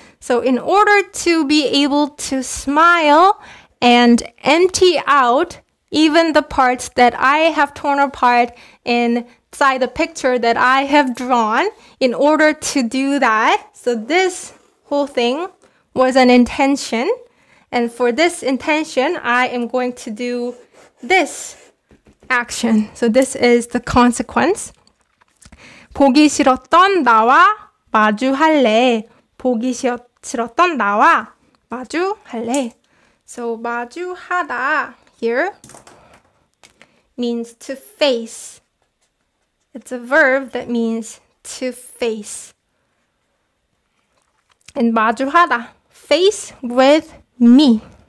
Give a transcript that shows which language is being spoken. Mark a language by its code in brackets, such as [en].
[en] So, in order to be able to smile and empty out even the parts that I have torn apart inside the picture that I have drawn, in order to do that, so this whole thing was an intention. And for this intention, I am going to do this action. So this is the consequence. [ko] 보기 싫었던 나와 마주할래. 보기 싫었던 나와 마주할래. [en] So 마주하다 here means to face. It's a verb that means to face. And 마주하다, face with me.